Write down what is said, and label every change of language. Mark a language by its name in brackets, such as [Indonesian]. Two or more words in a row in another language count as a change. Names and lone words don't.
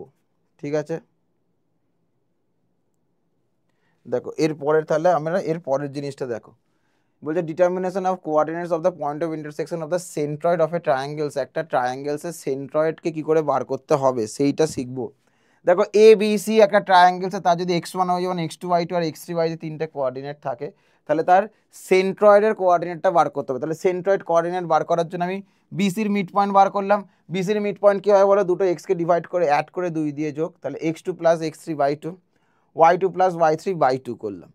[Bangla] ঠিক আছে, দেখো এরপরের, তাহলে আমরা এর পরের জিনিসটা দেখো, বলছে [English] determination of coordinates of the point of intersection of the centroid of a triangles, [Bangla] একটা ট্রায়াঙ্গেলসের সেন্ট্রয়েডকে কি করে বার করতে হবে সেইটা শিখবো। দেখো এ বি সি একটা ট্রায়াঙ্গেলসে, তার যদি x1 y1 x2 y2 আর x3 y3 তিনটে কোঅর্ডিনেট থাকে, তাহলে তার সেন্ট্রয়েডের কোঅর্ডিনেটটা বার করতে হবে। তাহলে [English] centroid coordinate [Bangla] বার করার জন্য আমি বিসির [English] mid point [Bangla] বার করলাম। বিসির [English] mid point [Bangla] কী হয় বলো, দুটো এক্সকে ডিভাইড করে অ্যাড করে 2 দিয়ে যোগ, তাহলে x2 প্লাস x3/2, y2 প্লাস y3/2 করলাম।